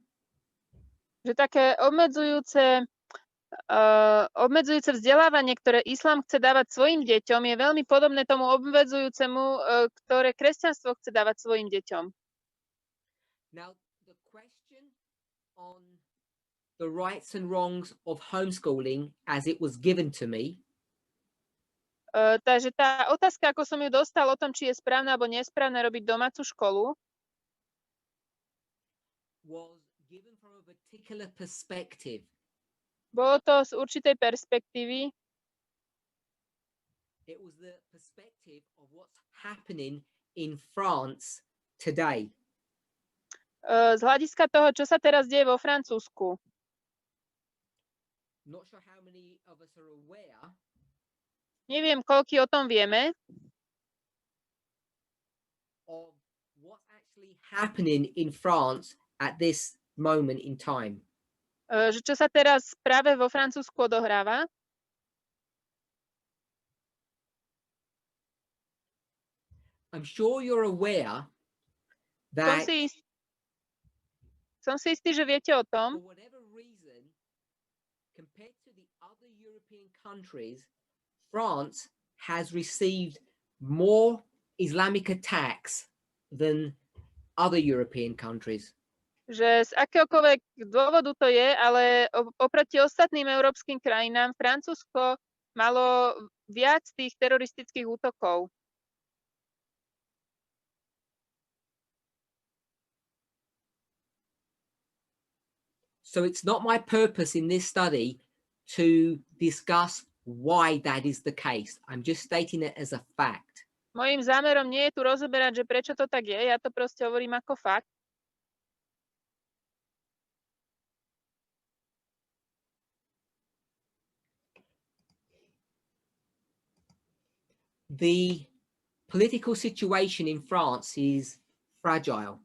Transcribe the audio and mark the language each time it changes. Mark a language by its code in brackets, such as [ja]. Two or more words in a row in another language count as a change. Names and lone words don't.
[sk] že také obmedzujúce vzdelávanie, ktoré islám chce dávať svojim deťom, je veľmi podobné tomu obmedzujúcemu, ktoré kresťanstvo chce dávať svojim deťom. [en] Now, the question on the rights and wrongs of homeschooling as it was given to me [sk] Takže tá otázka, ako som ju dostal o tom, či je správne alebo nesprávne robiť domácu školu, [en] was given from a particular perspective. [sk] bolo to z určitej perspektívy. [en] It was the perspective of what's happening in France today. [sk] Z hľadiska toho, čo sa teraz deje vo Francúzsku. [en] Not sure how many of us are aware [sk] Neviem, koľký o tom vieme, [en] of what's actually happening in France at this moment in time. [sk] že čo sa teraz práve vo Francúzsku odohráva. [en] I'm sure you're aware [sk] Som [en] that [sk] si istý, že viete o [en] for [sk] tom, [en] whatever reason, compared to the other European countries, France has received more Islamic attacks than other European countries. [sk] že z akéhokoľvek dôvodu to je, ale oproti ostatným európskym krajinám Francúzsko malo viac tých teroristických útokov. [en] So it's not my purpose in this study to discuss why that is the case. I'm just stating it as a fact. [sk] Mojím zámerom nie je tu rozoberať, že prečo to tak je, ja to proste hovorím ako fakt. [en] The political situation in France is fragile.